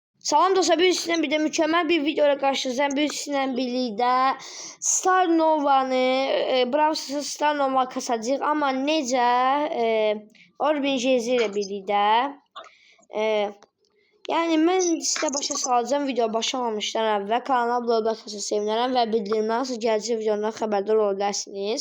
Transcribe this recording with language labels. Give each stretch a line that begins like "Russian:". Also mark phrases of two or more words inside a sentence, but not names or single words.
Turkish: Salam dostlar, bir de mükemmel bir videoyla karşınızdayım.
Azerbaijani: Sizinlə birlikdə Star Nova'nı, Brawl Stars Star Nova kasacağıq. Amma necə? Orbin Jezi ilə birlikdə. Yəni mən sizə başa salacağım video başlamamışdan əvvəl. Kanala abunə olmaqla sevinərəm və bildirimlər nasıl gələcək videodan xəbərdar ola bilərsiniz.